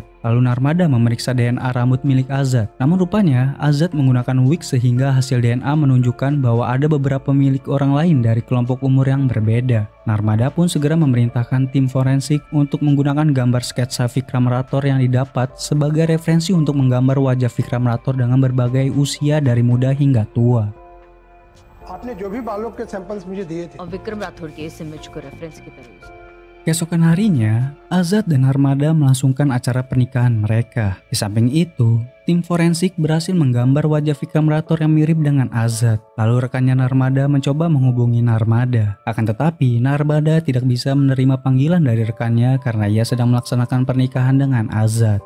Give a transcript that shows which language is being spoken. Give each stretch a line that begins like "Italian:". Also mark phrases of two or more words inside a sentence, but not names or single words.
Indonesian: Lalu Narmada memeriksa DNA rambut milik Azad. Namun rupanya Azad menggunakan wig sehingga hasil DNA menunjukkan bahwa ada beberapa milik orang lain dari kelompok umur yang berbeda. Narmada pun segera memerintahkan tim forensik untuk menggunakan gambar sketsa Vikram Rathore yang didapat sebagai referensi untuk menggambar wajah Vikram Rathore dengan berbagai usia dari muda hingga tua.
Hindi: आपने जो भी बालों के सैंपल्स मुझे दिए थे और विक्रम राठौर के इस इमेज को रेफरेंस की तरह यूज
Indonesian: Keesokan harinya, Azad dan Narmada melangsungkan acara pernikahan mereka. Di samping itu, tim forensik berhasil menggambar wajah Vikram Rathore yang mirip dengan Azad. Lalu rekannya Narmada mencoba menghubungi Narmada. Akan tetapi, Narmada tidak bisa menerima panggilan dari rekannya karena ia sedang melaksanakan pernikahan dengan Azad.